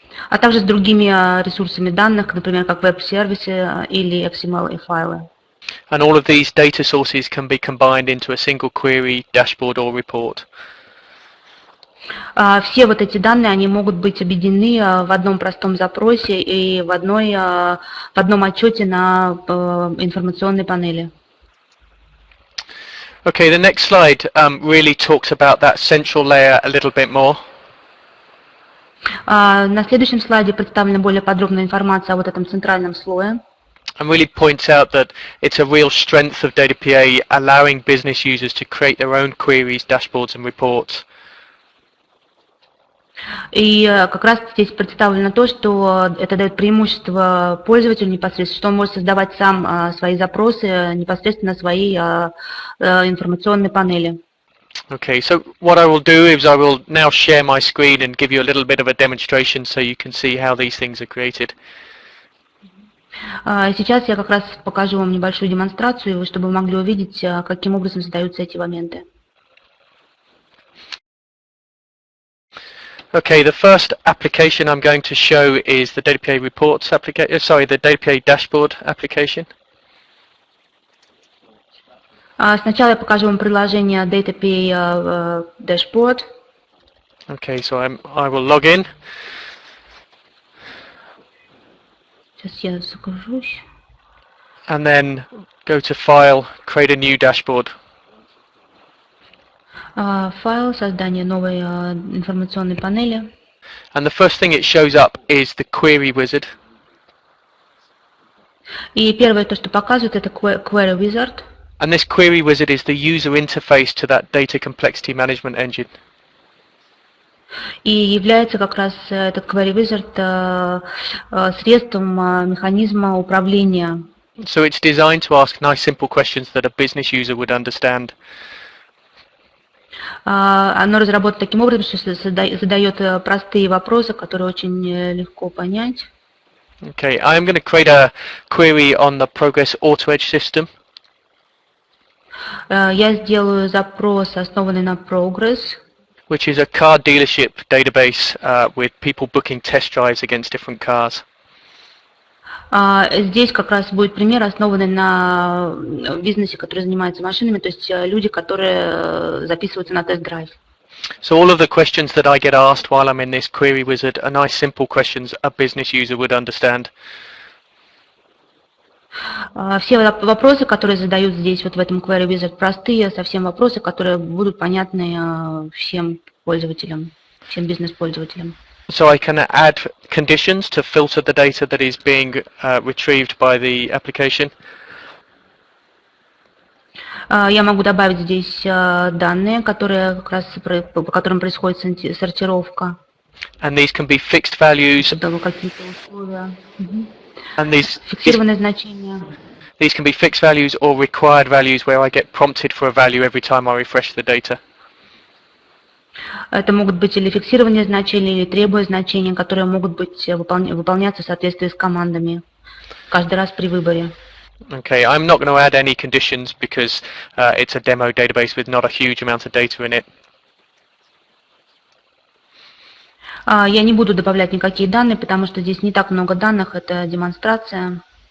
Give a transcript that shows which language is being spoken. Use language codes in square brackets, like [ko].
[ru] А также с другими ресурсами данных, например, как веб-сервисы или XML и файлы. [en] And all of these data sources can be combined into a single query, dashboard or report. [ru] Все вот эти данные, они могут быть объединены в одном простом запросе и в одном отчете на информационной панели. [en] Okay, the next slide really talks about that central layer a little bit more. [ru] На следующем слайде представлена более подробная информация о вот этом центральном слое. [en] And really points out that it's a real strength of DataPA allowing business users to create their own queries, dashboards and reports. [ru] И как раз здесь представлено то, что это дает преимущество пользователю непосредственно, что он может создавать сам свои запросы непосредственно на своей информационной панели. [en] Okay, so what I will do is I will now share my screen and give you a little bit of a demonstration so you can see how these things are created. [ru] Сейчас я как раз покажу вам небольшую демонстрацию, чтобы вы могли увидеть, каким образом создаются эти моменты. [en] Okay, the first application I'm going to show is the DataPA reports application. Sorry, the DataPA dashboard application. [ru] Сначала я покажу вам приложение DataPA Dashboard. [en] Okay, so I will log in. [ru] Сейчас я загружусь. [en] And then go to File, create a new dashboard. [ru] Файл, создание новой информационной панели. [en] And the first thing it shows up is the query wizard. [ru] И первое, то, что показывает, это Query Wizard. [en] And this query wizard is the user interface to that data complexity management engine. [ru] И является как раз этот Query Wizard средством механизма управления. [en] So it's designed to ask nice simple questions that a business user would understand. [ru] Оно разработано таким образом, что задает простые вопросы, которые очень легко понять. [en] Okay, I'm going to create a query on the Progress OpenEdge system. [ru] Я сделаю запрос, основанный на Progress. [en] Which is a car dealership database with people booking test drives against different cars. [ru] Здесь как раз будет пример, основанный на бизнесе, который занимается машинами, то есть люди, которые записываются на тест-драйв. [en] So all of the questions that I get asked while I'm in this query wizard are nice simple questions a business user would understand. [ru] Все вопросы, которые задают здесь, вот в этом Query Wizard, простые, совсем вопросы, которые будут понятны всем пользователям, всем бизнес-пользователям. [en] So I can add conditions to filter the data that is being retrieved by the application. [ru] Я могу добавить здесь данные, которые как раз по которым происходит сортировка. [en] And these can be fixed values. [ru] Какие-то условия. [en] And [ru] фиксированные значения. [en] These can be fixed values or required values where I get prompted for a value every time I refresh the data. [ru] Это могут быть или фиксированные значения, или требуя значения, которые могут быть выполняться в соответствии с командами каждый раз при выборе. [en] Okay, I'm not going to add any conditions because it's a demo database with not a huge amount of data in it. [ru] Я не буду добавлять никакие данные, потому что здесь не так много данных, это демонстрация.